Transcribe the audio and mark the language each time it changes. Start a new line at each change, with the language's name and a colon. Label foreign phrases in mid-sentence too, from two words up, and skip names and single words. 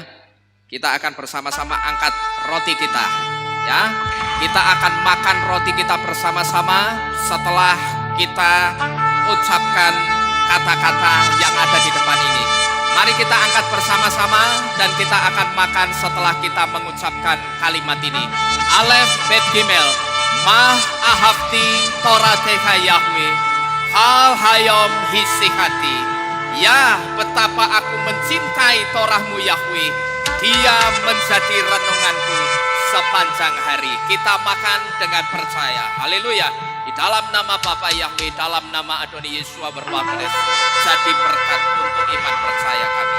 Indonesian: Kita akan bersama-sama angkat roti kita, ya. Kita akan makan roti kita bersama-sama setelah kita ucapkan kata-kata yang ada di depan ini. Mari kita angkat bersama-sama dan kita akan makan setelah kita mengucapkan kalimat ini.
Hebrew: אלף בית גימל מה אהבתי תורתך יהוה כל היום היא שיחתי.
Indonesian: Ya, betapa aku mencintai Torahmu Yahweh. Dia menjadi renunganku sepanjang hari. Kita makan dengan percaya. Haleluya. Di dalam nama Bapa Yahweh, dalam nama Adoni Yesua berdoa kudus, jadi berkat untuk iman percaya kami.